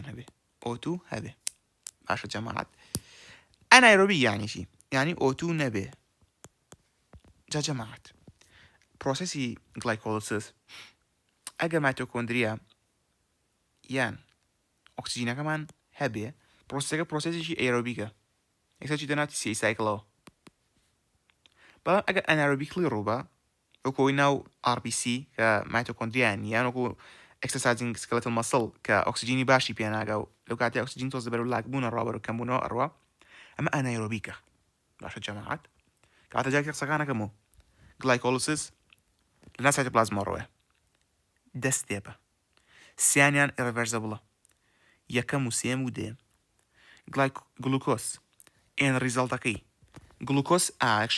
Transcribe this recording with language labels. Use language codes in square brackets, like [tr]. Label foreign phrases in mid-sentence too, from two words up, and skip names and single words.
[ckb] هەبێ O2 هەبێ باشە جەماعەت ئەنایرۆبیک یعنی چی یعنی O2 نەبێ جا جەماعەت پرۆسەسی گلایکۆلیسس ئەگەر مایتۆکۆندریا یان ئۆکسیجینەکەمان هەبێ پرۆسەکە پرۆسەسێکی ئەیرۆبیکە یەکسەر چی دەناوی [en] TCA cycle [ckb] ەوە بەڵام ئەگەر ئەنایرۆبیکلی ڕووبە وەکۆی ناو RBC کە مایتۆکۆندریان یان وەکو [en] exercising skeletal muscle [ckb] کە ئۆکسیجینی باشی پێناگە و لەو کاتی ئۆکسیجین تۆز دەبەر و لاکبوونە ڕابەر و کەمبوونەوە ئەڕوا ئەمە ئەنایرۆبیکە باشە جەماعەت کاتە جاکە قسەکانەکەم و گلایکۆلیسس لەنا سایتۆپلازما ڕۆیە دە ستێپە سیانیان ئیرریڤەرسەبڵە یەکەم و سێم و دێم گلوکۆز ئێن ریزەڵتەکەی گلوکۆز ئاکشی